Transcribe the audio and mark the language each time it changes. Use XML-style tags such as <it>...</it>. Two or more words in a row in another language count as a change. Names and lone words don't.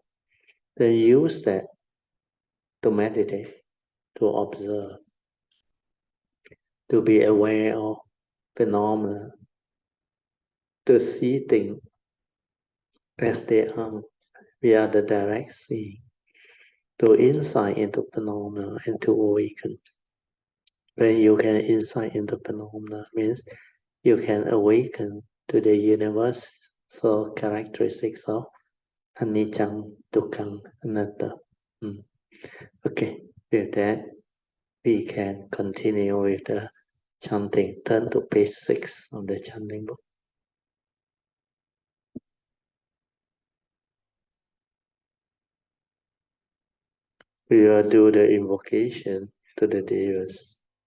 <en>Then use that to meditate, to observe, to be aware of phenomena, to see things as they are. We are the direct seeing, to insight into phenomena and to awaken. When you can insight into phenomena means you can awaken to the universal characteristics of</en> <pi>anicca, dukkha, anatta.</pi> <en>Okay, with that, we can continue with the chanting. Turn to page 6 of the chanting book. We will do the invocation to the Devas.</en>